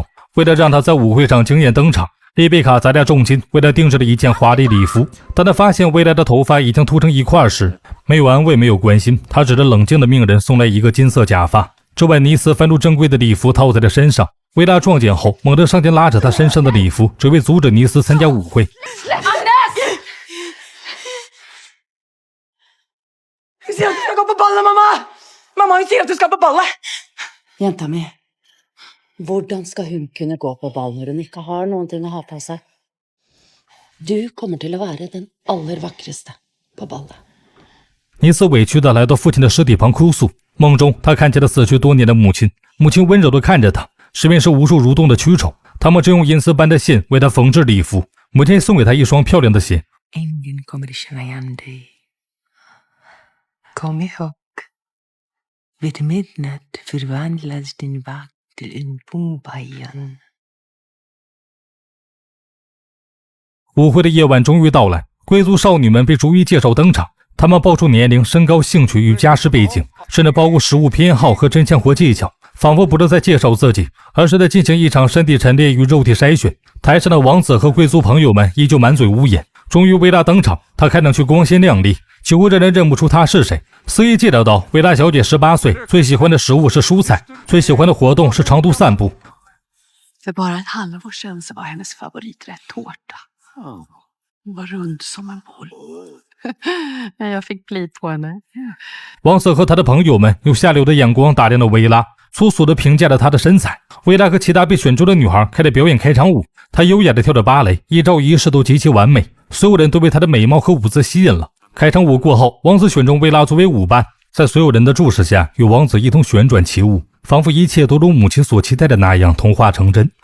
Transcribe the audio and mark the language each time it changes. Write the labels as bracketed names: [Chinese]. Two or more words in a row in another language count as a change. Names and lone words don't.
[Chinese] 为了让她在舞会上惊艳登场，丽贝卡砸下重金为她定制了一件华丽礼服。当她发现维拉的头发已经秃成一块时，没有安慰，没有关心，她只是冷静地命人送来一个金色假发。这晚尼斯翻出珍贵的礼服套在了身上，维拉撞见后猛地上前拉着她身上的礼服，只为阻止尼斯参加舞会。 [Norwegian] Vi ser at du skal gå på ballet, mamma! Mamma, hun sier at du skal på ballet! Jenta mi, hvordan skal hun kunne gå på ball når hun ikke har noen ting å ha på seg? Du kommer til å være den aller vakreste på ballet. [Chinese] 尼斯委屈地来到父亲的尸体旁哭诉，梦中他看见了死去多年的母亲，母亲温柔地看着他，身边是无数蠕动的蛆虫，他们正用银丝般的线为他缝制礼服。母亲送给他一双漂亮的鞋。 [Swedish] Ingen kommer känna igen dig. Kom ihåg, vid midnatt förvandlas din vakt till en bombajan. [Chinese] 舞会的夜晚终于到来，贵族少女们被逐一介绍登场，她们报出年龄、身高、兴趣与家世背景，甚至包括食物偏好和针线活技巧，仿佛不是在介绍自己，而是在进行一场身体陈列与肉体筛选。台上的王子和贵族朋友们依旧满嘴污言。终于维拉登场，她看上去光鲜亮丽，几乎让人认不出她是谁。司仪介绍道，维拉小姐18岁，最喜欢的食物是蔬菜，最喜欢的活动是长途散步。 [Swedish] För bara ett halvår sedan så var hennes favoriträtt tårta. Hon var rund som en boll. Jag fick pli på henne. [Chinese] 王子和他的朋友们用下流的眼光打量了维拉，粗俗地评价了她的身材。维拉和其他被选中的女孩开始表演开场舞，她优雅地跳着芭蕾，一招一式都极其完美，所有人都被她的美貌和舞姿吸引了。开场舞过后，王子选中维拉作为舞伴，在所有人的注视下与王子一同旋转起舞，仿佛一切都如母亲所期待的那样童话成真。